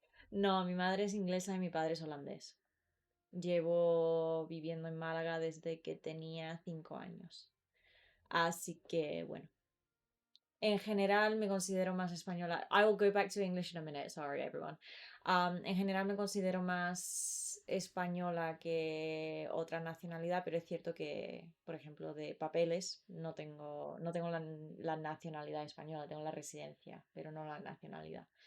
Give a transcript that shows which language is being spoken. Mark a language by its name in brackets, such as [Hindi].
[Spanish] No, mi madre es inglesa y mi padre es holandés. Llevo viviendo en Málaga desde que tenía 5 años. Así que, bueno. En general me considero más española. [English] I will go back to English in a minute, sorry everyone. [Spanish] En general me considero más española que otra nacionalidad, pero es cierto que, por ejemplo, de papeles no tengo la nacionalidad española, tengo la residencia, pero no la nacionalidad.